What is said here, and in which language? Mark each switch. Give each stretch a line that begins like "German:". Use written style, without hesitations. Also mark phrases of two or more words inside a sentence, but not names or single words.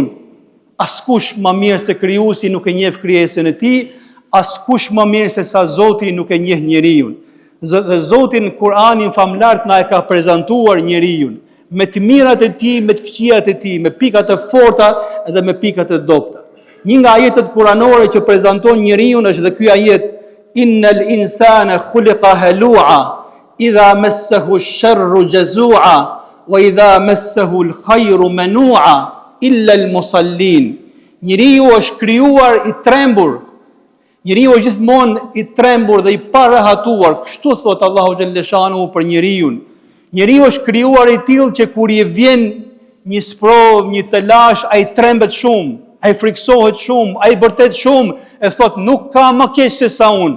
Albanian: Askush ma mirë se krijuesi nuk e njeh krijesën e tij, askush ma mirë se sa Zoti nuk e njeh njeriu. Dhe Zoti në Kur'anin famlar na e ka prezantuar njeriu me të mirat e tij, me të këqijat e tij, me pikat e forta dhe me pikat e dobta. Një nga ajetet kuranore që prezanton njeriu është dhe ky ajet:
Arabic: إن الإنسان خلق هلوعا إذا مسه الشر جزوعا وإذا مسه الخير منوعا إلا المصلين.
Albanian: Njeriu është krijuar i trembur. Njeriu është gjithmonë i trembur dhe i parahatuar. Kështu thot Allahu xhalleshanu për njeriu. Njeriu është krijuar i tillë që kur i vjen një sprov, një të lash, ai trembet shumë, ai friksohet shumë, ai vërtet shumë, e thot nuk ka më keq se sa unë.